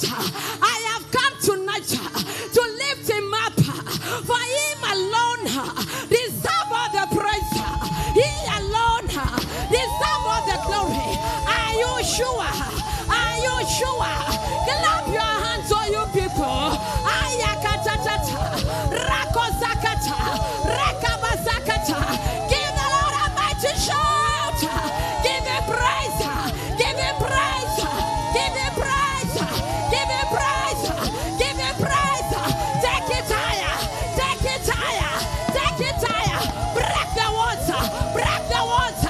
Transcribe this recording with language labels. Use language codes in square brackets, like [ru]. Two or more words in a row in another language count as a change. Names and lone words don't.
[en] I have come tonight to lift him up. For him alone deserve all the praise. He alone deserve all the glory. Are you sure? Are you sure? Clap your hands, all you people. Ayakatatata, rakozakata, rekabazakata. Give the Lord a mighty shout. Give him praise. Give him praise. Give him praise. Give him praise. Give him praise. Take it higher. Take it higher. Take it higher. Break the water. Break the water.